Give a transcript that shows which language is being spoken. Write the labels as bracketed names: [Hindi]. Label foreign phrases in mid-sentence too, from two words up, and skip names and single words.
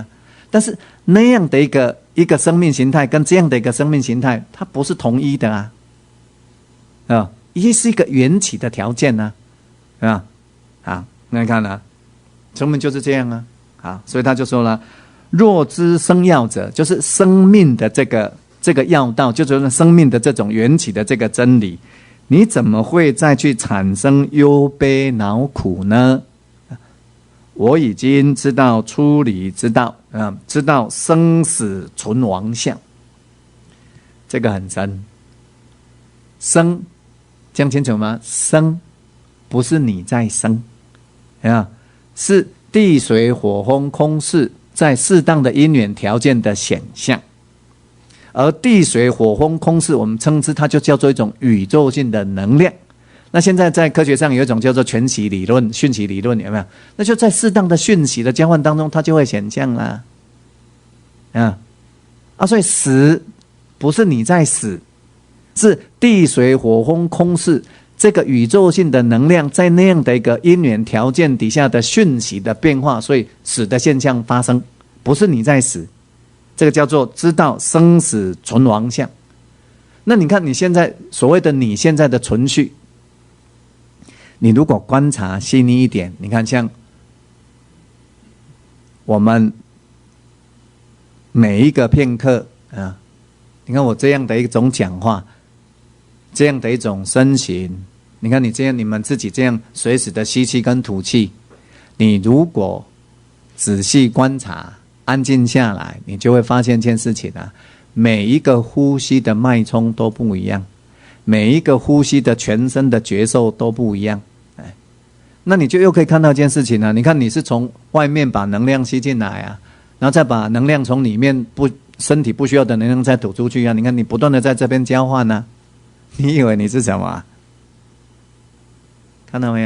[Chinese] 但是那樣的一個生命形態跟這樣的一個生命形態，它不是同一的啊，也是一個緣起的條件呢，啊，好，那你看啊，生命就是這樣啊，好，所以他就說了，若知生要者，就是生命的這個要道，就是生命的這種緣起的這個真理，你怎麼會再去產生憂悲惱苦呢？我已經知道出離之道，知道生死存亡相，這個很深。生，講清楚嗎？生不是你在生，是地水火風空識在適當的因緣條件的顯象。而地水火風空識，我們稱之它就叫做一種宇宙性的能量。那現在在科學上有一種叫做全息理論、讯息理論，有沒有？那就在適当的讯息的交換當中，它就會顯象啦。所以死不是你在死，是地水火風空識這個宇宙性的能量在那樣的一個因緣條件底下的訊息的變化，所以死的現象發生，不是你在死。這個叫做知道生死存亡相。那你看你現在所謂的你現在的存續，你如果觀察細膩一點，你看像我們每一個片刻你看我這樣的一種講話，這樣的一種身形，你看你這樣，你們自己這樣隨時的吸氣跟吐氣，你如果仔細觀察，安靜下來，你就會發現一件事情啊，每一個呼吸的脈衝都不一樣，每一個呼吸的全身的覺受都不一樣。那你就又可以看到一件事情啊，你看你是從外面把能量吸進來啊，然後再把能量從裡面身體不需要的能量再吐出去啊，你看你不斷的在这邊交換啊，你以為你是什麼看到沒有？